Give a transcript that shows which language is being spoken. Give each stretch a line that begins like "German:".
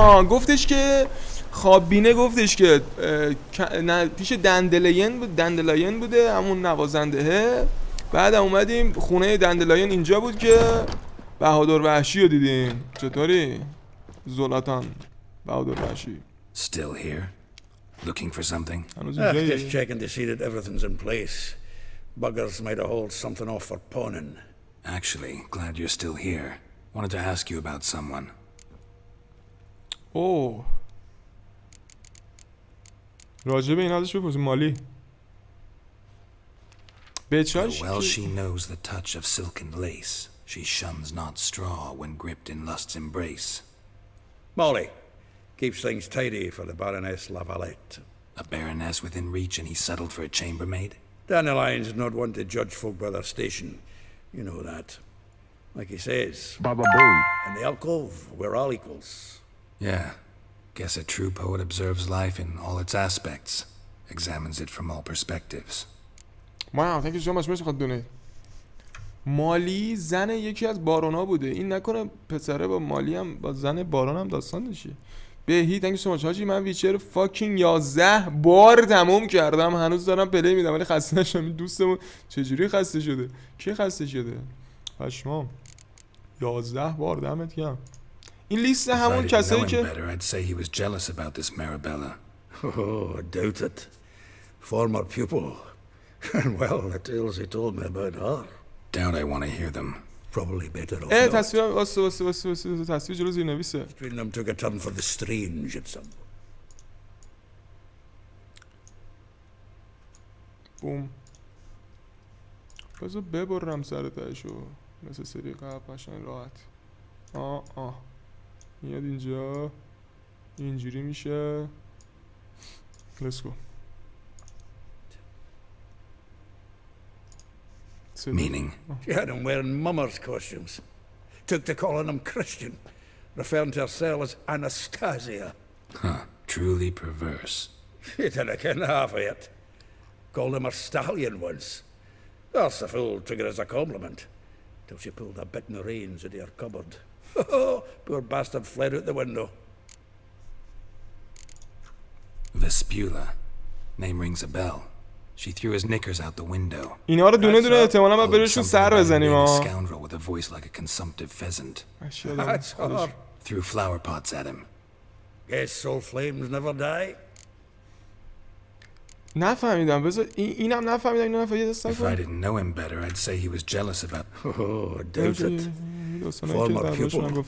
Persian: گفتش که خواب بینه، گفتش که پیش دندلاین بوده، همون نوازندهه. بعد اومدیم خونه دندلاین، اینجا بود که بهادر وحشی رو دیدیم. چطوری زلاتان بهادر وحشی؟
English: Still here? Looking for something? Just checking to see that everything's in place. Buggers might have hauled something off for pawning. Actually, glad you're still here. Wanted to ask you about someone. Oh.
Persian: راجب این ازش بپرسیم. مالی.
English: Well, she knows the touch of silken lace. She shuns not straw when gripped in lust's embrace. Molly keeps things tidy for the Baroness Lavalette. A baroness within reach and he settled for a chambermaid? Dandelion's not one to judge folk by their station. You know that. Like he says, Baba Boy. In the alcove, we're all equals. Yeah. Guess a true poet observes life in all its aspects. Examines it from all perspectives. Wow, thank you so much.
Persian: مرسی خود دونه. مالی زن یکی از بارونا بوده. این نکنه پسره با مالی هم با زن بارون هم داستان داشته.
English: بهی thank you so much.
Persian: حاجی من ویچر فاکینگ 11 بار تموم کردم، هنوز دارم پلی میدم ولی خسته نشدم. این دوستمون چجوری خسته شده؟ کی خسته شده؟ پشمام 11 بار دمت گرم. این لیست همون کسایی که
English: I'd say he was jealous about this Marabella. Oh, I doubt it. Former pupil. And well, the tales he told me about her. Doubt I want to hear them. Probably better off not.
Persian: تصویر واسه تصویر جلو زیر نویسه. Between them took a turn for the strange at some. بوم. بذار ببرم سر تهشو مثل سری قبل قشنگ راحت. میاد اینجا اینجوری میشه.
English: Let's go. Meaning? She had him wearing mummers' costumes. Took to calling him Christian, referring to herself as Anastasia. Huh. Truly perverse. She didn't ken half of it. Called him her stallion once. That's the fool took it as a compliment. Till she pulled a bit in the reins into her cupboard. Poor bastard fled out the window. Vespula. Name rings a bell. She threw his knickers out the window.
Persian: اینا رو دونه دونه احتمالاً باید برشون سر بزنیم ها.
English: Scoundrel with a voice like a consumptive pheasant. That's her. Threw flower pots at him. Guess soul flames never die.
Persian: نفهمیدم. بذار اینم نفهمیدم. اینو نفهمیدم.
English: If I didn't know him better, I'd say he was jealous about. Oh, doubt it. Former pupil.